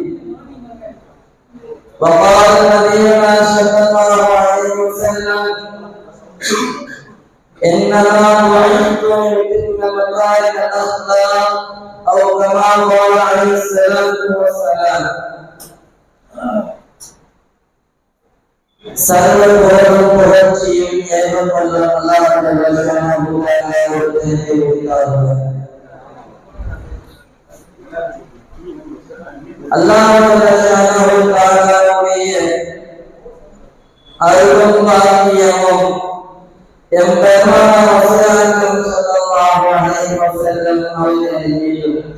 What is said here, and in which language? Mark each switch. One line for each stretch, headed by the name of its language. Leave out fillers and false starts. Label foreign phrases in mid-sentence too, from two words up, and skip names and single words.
Arabic: وقال نبينا صلى الله عليه وسلم إنما بعثت لأتم مكارم الأخلاق أو كما قال عليه الصلاة والسلام.
Tamil: சர்வ புகழும் புகழ்ச்சியும் ஏற்பட்டுள்ள அல்லாஹ் ஜல்லல்லாஹு அல்லாஹ்வுடைய அருளும் பாக்கியமும் எம்பெருமான்
Arabic: رسول الله صلى الله عليه وسلم
Tamil: அவர்களின் மீதும்